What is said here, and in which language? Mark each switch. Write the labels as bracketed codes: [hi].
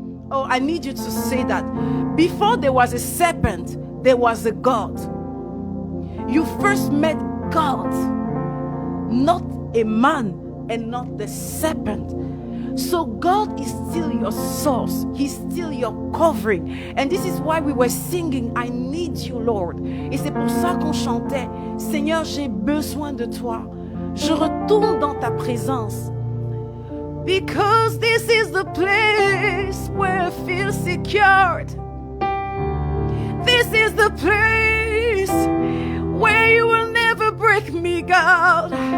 [en] Oh, I need you to say that. Before there was a serpent, there was a God. You first met God, not a man and not the serpent. So God is still your source. He's still your covering. And this is why we were singing, I need you, Lord. [fr] Et c'est pour ça qu'on chantait, Seigneur, j'ai besoin de toi. Je retourne dans ta présence. [en] Because this is the place where I feel secured. This is the place where you will never break me, God.